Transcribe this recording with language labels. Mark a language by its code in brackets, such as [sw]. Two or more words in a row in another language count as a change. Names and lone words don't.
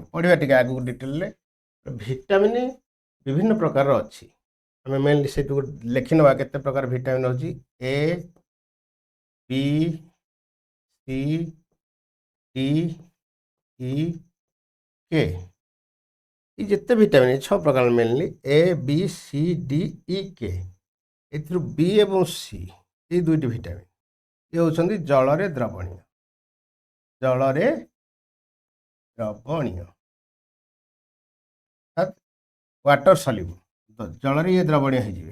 [or] ପଢ଼ିବା ଟିକେ ଆଗକୁ ଡିଟେଲରେ। ଭିଟାମିନ୍ ବିଭିନ୍ନ ପ୍ରକାରର ଅଛି। ଆମେ ମେନଲି ସେଇଠୁ ଲେଖି ନେବା କେତେ ପ୍ରକାର ଭିଟାମିନ୍ ହେଉଛି A, B, C, D, E, K। ये जिते ଭିଟାମିନ୍ 6 ପ୍ରକାର ମେନଲି A, B, C, D, E, K। ଏଥିରୁ B ଏବଂ C ଏଇ ଦୁଇଟି ଭିଟାମିନ୍ ଏ ହେଉଛନ୍ତି ଜଳରେ ଦ୍ରବଣୀୟ [en] water soluble [or] ଜଳରେ ଇଏ ଦ୍ରବଣୀୟ ହେଇଯିବେ।